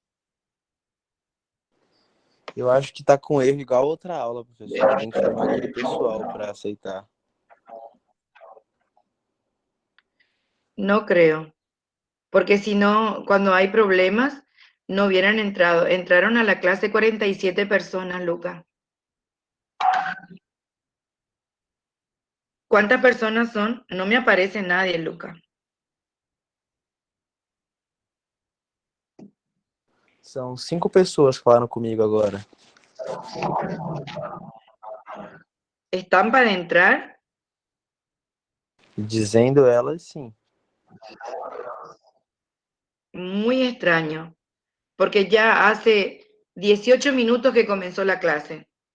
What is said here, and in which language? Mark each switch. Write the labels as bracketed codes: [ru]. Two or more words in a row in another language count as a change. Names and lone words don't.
[pt] Eu acho que tá com erro igual a outra aula, professora. Tem que chamar aquele pessoal para aceitar. [es] No creo, porque si no, cuando hay problemas, no hubieran entrado. Entraron a la clase 47 personas, Luca. ¿Cuántas personas son? No me aparece nadie, Luca. [pt] São 5 pessoas que falaram comigo agora. [es] ¿Están para entrar? [pt] Dizendo elas sim. [es] Muy extraño, porque ya hace 18 minutos que comenzó la clase.